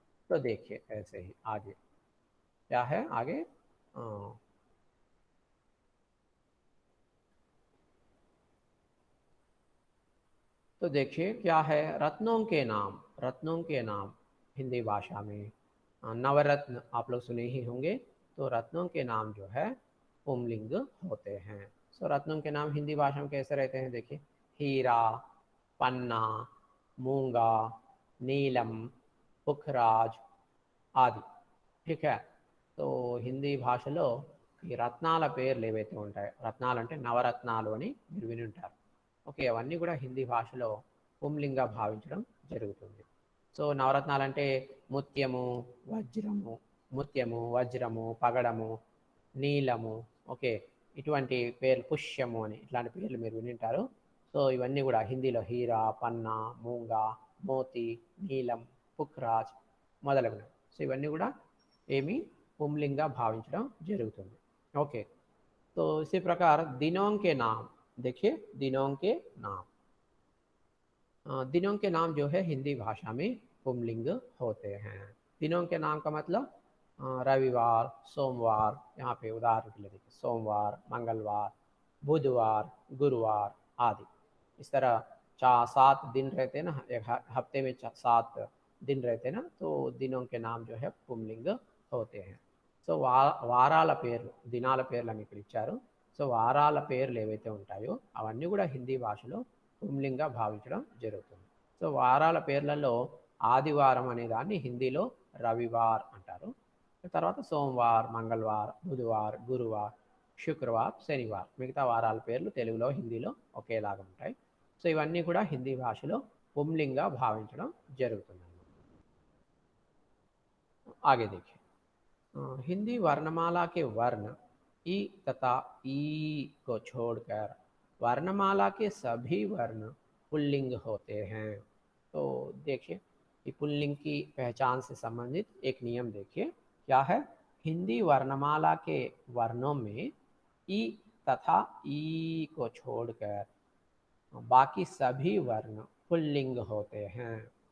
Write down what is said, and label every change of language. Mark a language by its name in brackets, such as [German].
[Hindi] तो देखिए ऐसे ही आगे क्या है, आगे तो देखिए क्या है, रत्नों के नाम, रत्नों के नाम हिंदी भाषा में नवरत्न आप लोग सुने ही होंगे। तो रत्नों के नाम जो है पुंलिंग होते हैं। सो रत्नों के नाम हिंदी भाषा में कैसे रहते हैं, देखिए हीरा, पन्ना, मूंगा, नीलम, पुखराज ఆది, ठीक है। [Telugu] तो హిందీ భాషలో ఈ రత్నాల పేర్లు ఏవైతే ఉంటాయో, రత్నాలు అంటే నవరత్నాలు అని మీరు విని ఉంటారు, ఓకే. అవన్నీ కూడా హిందీ భాషలో పుంలింగ భావించడం జరుగుతుంది. సో నవరత్నాలు అంటే ముత్యము, వజ్రము, ముత్యము, వజ్రము, పగడము, నీలము, ఓకే. ఇటువంటి పేర్లు, పుష్యము అని ఇట్లాంటి పేర్లు మీరు విని ఉంటారు. సో ఇవన్నీ కూడా హిందీలో హీరా, పన్నా, మూంగా, మోతి, నీలం, పుఖ్రాజ్ మొదలగునవి. సో ఇవన్నీ కూడా ఏమి పుంలింగ భావించడం జరుగుతుంది, ओके। [Hindi] तो इसी प्रकार दिनों के नाम देखिए, दिनों के नाम, दिनों के नाम जो है हिंदी भाषा में पुंलिंग होते हैं। दिनों के नाम का मतलब रविवार, सोमवार, यहाँ पे उदाहरण के लिए देखिए सोमवार, मंगलवार, बुधवार, गुरुवार आदि। इस तरह 7 दिन रहते हैं ना, एक हफ्ते में 7 दिन रहते हैं ना, तो दिनों के नाम जो है पुंलिंग होते हैं। [Telugu] సో వారాల పేర్లు, దినాల పేర్లు అని ఇక్కడ ఇచ్చారు. సో వారాల పేర్లు ఏవైతే ఉంటాయో అవన్నీ కూడా హిందీ భాషలో పుంలింగ భావించడం జరుగుతుంది. సో వారాల పేర్లలో ఆదివారం అనే దాన్ని హిందీలో రవివార్ అంటారు. తర్వాత సోమవార్, మంగళవార్, బుధవార్, గురువార్, శుక్రవార్, శనివార్, మిగతా వారాల పేర్లు తెలుగులో హిందీలో ఒకేలాగా ఉంటాయి. సో ఇవన్నీ కూడా హిందీ భాషలో పుంలింగ భావించడం జరుగుతుంది. [Hindi] आगे देखिए हिंदी वर्णमाला के वर्ण ई तथा ई को छोड़कर वर्णमाला के सभी वर्ण पुल्लिंग होते हैं। तो देखिए कि पुल्लिंग की पहचान से संबंधित एक नियम देखिए क्या है, हिंदी वर्णमाला के वर्णों में ई तथा ई को छोड़कर बाकी सभी वर्ण पुल्लिंग होते हैं।